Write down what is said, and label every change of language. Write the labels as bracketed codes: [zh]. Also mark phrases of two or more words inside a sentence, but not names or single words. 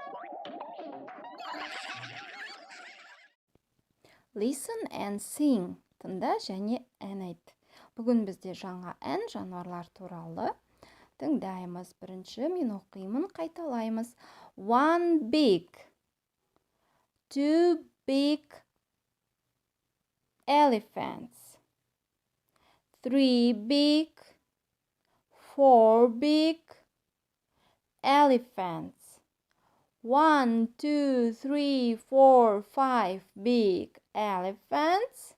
[en] Listen and sing. [kk] Тыңда және ән айт. Бүгін бізде жаңа ән жануарлар туралы. Тыңдаймыз. Бірінші мен оқимын, қайталаймыз. [en] One big, two big elephants. Three big, four big elephants. 1, 2, 3, 4, 5 big elephants.